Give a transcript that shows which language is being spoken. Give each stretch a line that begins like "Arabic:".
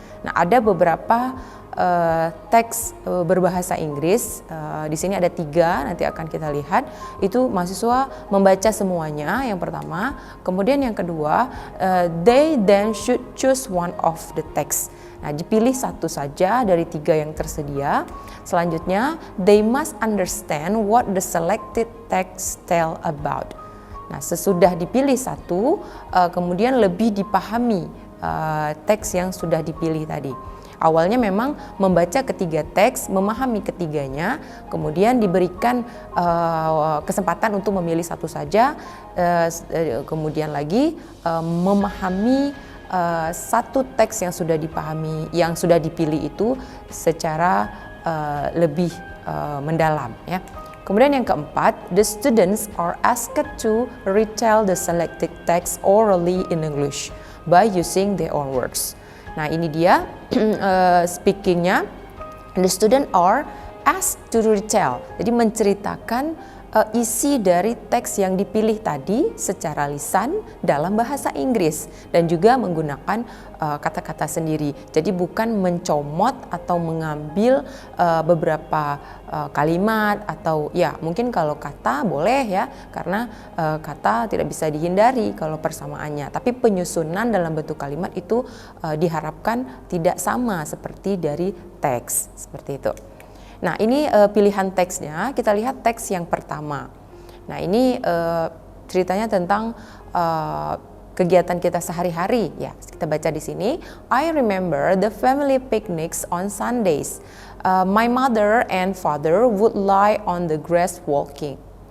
Indonesian: Nah, ada beberapa teks berbahasa Inggris, di sini ada 3, nanti akan kita lihat. Itu mahasiswa membaca semuanya, yang pertama. Kemudian yang kedua,
English: they then should choose one of the text.
Indonesian: Nah, dipilih satu saja dari 3 yang tersedia. Selanjutnya,
English: they must understand what the selected text tell about.
Indonesian: Nah, sesudah dipilih satu, kemudian lebih dipahami teks yang sudah dipilih tadi. Awalnya memang membaca ketiga teks, memahami ketiganya, kemudian diberikan kesempatan untuk memilih satu saja, kemudian lagi memahami satu teks yang sudah dipahami, yang sudah dipilih itu secara lebih mendalam, ya. Kemudian yang keempat,
English: the students are asked to retell the selected text orally in English by using their own words.
Indonesian: Nah, ini dia speakingnya.
English: The student are asked to retell.
Indonesian: Jadi menceritakan isi dari teks yang dipilih tadi secara lisan dalam bahasa Inggris dan juga menggunakan kata-kata sendiri. Jadi bukan mencomot atau mengambil beberapa kalimat atau ya mungkin kalau kata boleh ya, karena kata tidak bisa dihindari kalau persamaannya. Tapi penyusunan dalam bentuk kalimat itu diharapkan tidak sama seperti dari teks, seperti itu. Nah, ini pilihan teksnya. Kita lihat teks yang pertama. Nah, ini ceritanya tentang kegiatan kita sehari-hari. Ya, kita baca di sini.
English: I remember the family picnics on Sundays. My mother and father would lie on the grass walking.